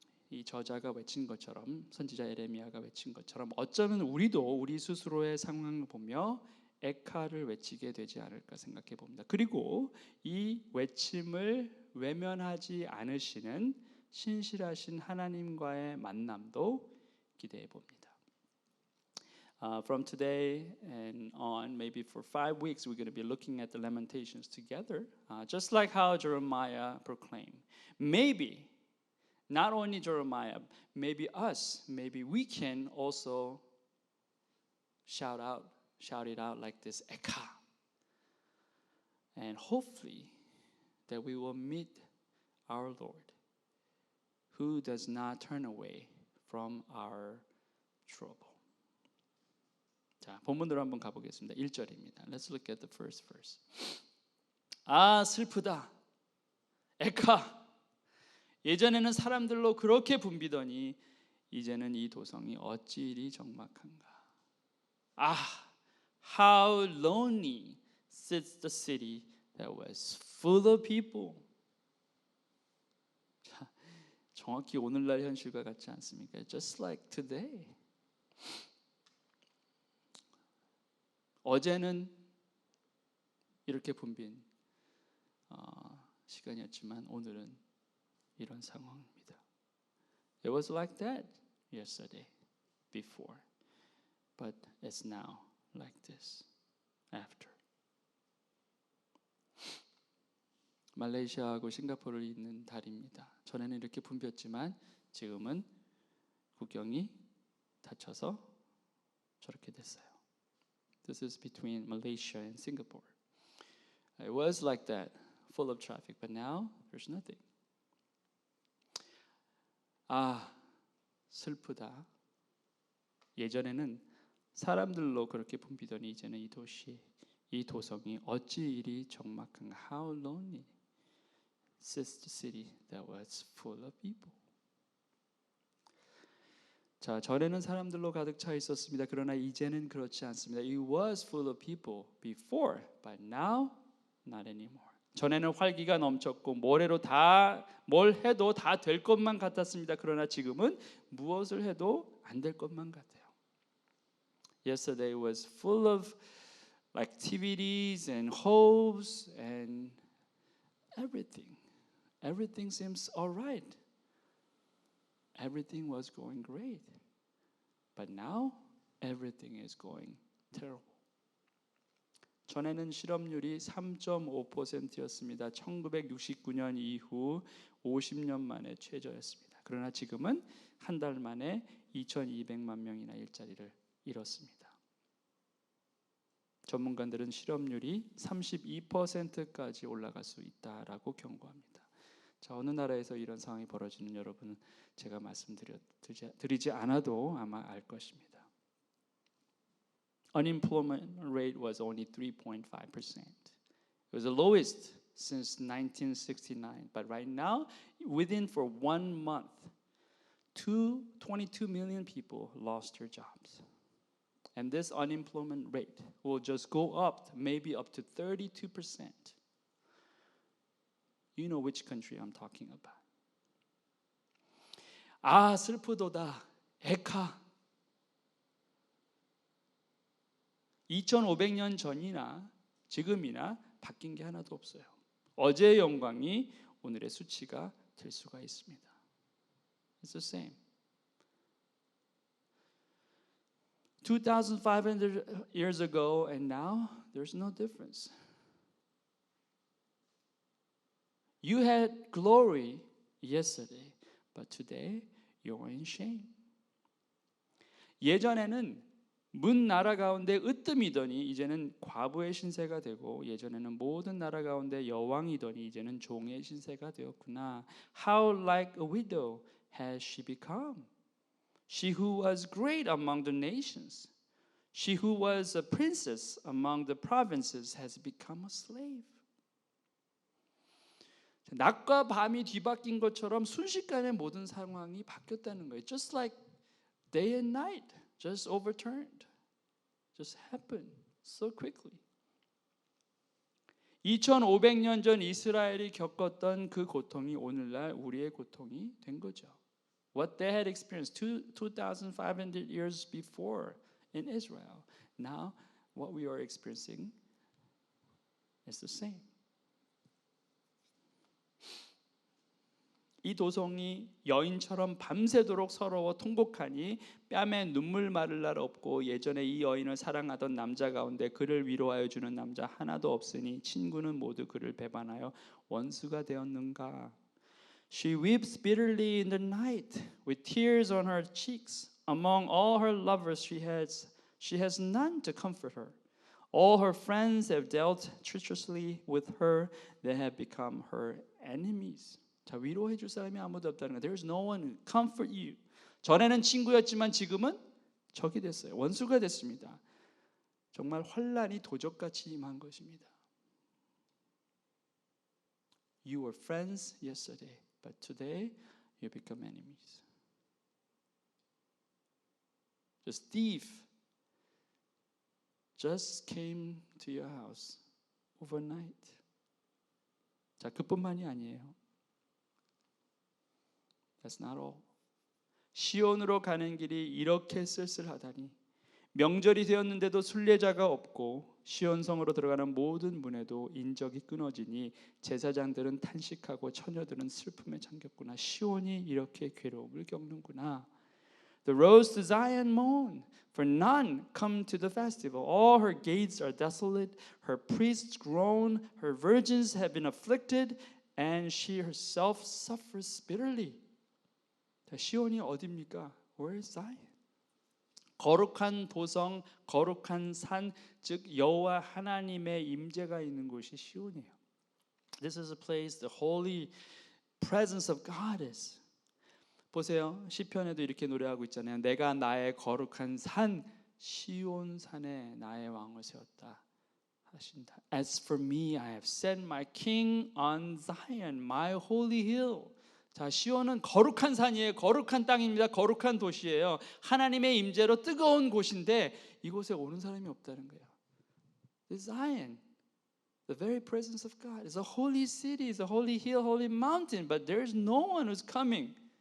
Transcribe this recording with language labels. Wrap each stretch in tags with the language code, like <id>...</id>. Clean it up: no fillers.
<ko>이 저자가 외친 것처럼 선지자 에레미야가 외친 것처럼 어쩌면 우리도 우리 스스로의 상황을 보며 에카를 외치게 되지 않을까 생각해 봅니다. 그리고 이 외침을 외면하지 않으시는 신실하신 하나님과의 만남도 기대해 봅니다.</ko> <en>From today and on, maybe for 5 weeks, we're going to be looking at the Lamentations together, just like how Jeremiah proclaimed. Maybe not only Jeremiah, maybe us, maybe we can also shout it out like this, Eka. And hopefully that we will meet our Lord, who does not turn away from our trouble.</en> <ko>자, 본문으로 한번 가보겠습니다. 1절입니다.</ko> <en>Let's look at the first verse.</en> <ko>슬프다. 에카. 예전에는 사람들로 그렇게 붐비더니 이제는 이 도성이 어찌 이리 적막한가.</ko> <en>How lonely sits the city that was full of people.</en> <ko>자, 정확히 오늘날 현실과 같지 않습니까?</ko> <en>Just like today.</en> <ko>어제는 이렇게 붐빈 시간이었지만 오늘은 이런 상황입니다.</ko> <en>It was like that yesterday, before, but it's now like this, after.</en> <ko>말레이시아하고 싱가포르를 잇는 다리입니다. 전에는 이렇게 붐볐지만 지금은 국경이 닫혀서 저렇게 됐어요.</ko> <en>This is between Malaysia and Singapore. It was like that, full of traffic, but now there's nothing.</en> <ko>슬프다. 예전에는 사람들로 그렇게 붐비더니 이제는 이 도성이 어찌 이리 적막한가.</ko> <en>How lonely sits the city that was full of people.</en> <ko>자, 전에는 사람들로 가득 차 있었습니다. 그러나 이제는 그렇지 않습니다.</ko> <en>It was full of people before, but now not anymore.</en> <ko>전에는 활기가 넘쳤고 뭘 해도 다 될 것만 같았습니다. 그러나 지금은 무엇을 해도 안 될 것만 같아요.</ko> <en>Yesterday was full of activities and hopes and everything. Everything seems all right. Everything was going great. But now everything is going terrible.</en> <ko>전에는 실업률이 3.5%였습니다. 1969년 이후 50년 만에 최저였습니다. 그러나 지금은 한 달 만에 2,200만 명이나 일자리를 잃었습니다. 전문가들은 실업률이 32%까지 올라갈 수 있다라고 경고합니다. 자, 어느 나라에서 이런 상황이 벌어지는 여러분은 제가 말씀드리지 않아도 아마 알 것입니다.</ko> <en>Unemployment rate was only 3.5%. It was the lowest since 1969. But right now, within for 1 month, 22 million people lost their jobs. And this unemployment rate will just go up, maybe up to 32%. You know which country I'm talking about.</en> <ko>아, 슬프도다. 에카. 2500년 전이나 지금이나 바뀐 게 하나도 없어요. 어제의 영광이 오늘의 수치가 될 수가 있습니다.</ko> <en>It's the same. 2,500 years ago and now, there's no difference. You had glory yesterday, but today you're in shame.</en> <ko>예전에는 문 나라 가운데 으뜸이더니 이제는 과부의 신세가 되고, 예전에는 모든 나라 가운데 여왕이더니 이제는 종의 신세가 되었구나.</ko> <en>How like a widow has she become? She who was great among the nations, she who was a princess among the provinces has become a slave.</en> <ko>낮과 밤이 뒤바뀐 것처럼 순식간에 모든 상황이 바뀌었다는 거예요.</ko> <en>Just like day and night just overturned. Just happened so quickly.</en> <ko>2500년 전 이스라엘이 겪었던 그 고통이 오늘날 우리의 고통이 된 거죠.</ko> <en>What they had experienced 2,500 years before in Israel. Now what we are experiencing is the same.</en> <ko>이 도성이 여인처럼 밤새도록 서러워 통곡하니 뺨에 눈물 마를 날 없고, 예전에 이 여인을 사랑하던 남자 가운데 그를 위로하여 주는 남자 하나도 없으니 친구는 모두 그를 배반하여 원수가 되었는가.</ko> <en>She weeps bitterly in the night with tears on her cheeks. Among all her lovers she has none to comfort her. All her friends have dealt treacherously with her. They have become her enemies.</en> <ko>자, 위로해 줄 사람이 아무도 없다는 거예요.</ko> <en>There is no one to comfort you.</en> <ko>전에는 친구였지만 지금은 적이 됐어요. 원수가 됐습니다. 정말 환란이 도적같이 임한 것입니다.</ko> <en>You were friends yesterday, but today you become enemies. This thief just came to your house overnight.</en> <ko>자, 그뿐만이 아니에요.</ko> <en>That's not all.</en> <ko>시온으로 가는 길이 이렇게 쓸쓸하다니. 명절이 되었는데도 순례자가 없고 시온성으로 들어가는 모든 문에도 인적이 끊어지니 제사장들은 탄식하고 처녀들은 슬픔에 잠겼구나. 시온이 이렇게 괴로움을 겪는구나.</ko> <en>The roads to Zion moan, for none come to the festival. All her gates are desolate, her priests groan, her virgins have been afflicted, and she herself suffers bitterly.</en> <ko>시온이 어디입니까?</ko> <en>Where is Zion?</en> <ko>거룩한 도성, 거룩한 산, 즉 여호와 하나님의 임재가 있는 곳이 시온이에요.</ko> <en>This is a place the holy presence of God is.</en> <ko>보세요. 시편에도 이렇게 노래하고 있잖아요. 내가 나의 거룩한 산 시온 산에 나의 왕을 세웠다 하신다.</ko> <en>As for me, I have set my king on Zion, my holy hill.</en> <ko>자, 시온은 거룩한 산이에요. 거룩한 땅입니다. 거룩한 도시예요. 하나님의 임재로 뜨거운 곳인데 이곳에 오는 사람이 없다는 거예요.</ko> <en>The Zion, the very presence of God, is a holy city, is a holy hill, holy mountain, but there is no one who's coming.</en>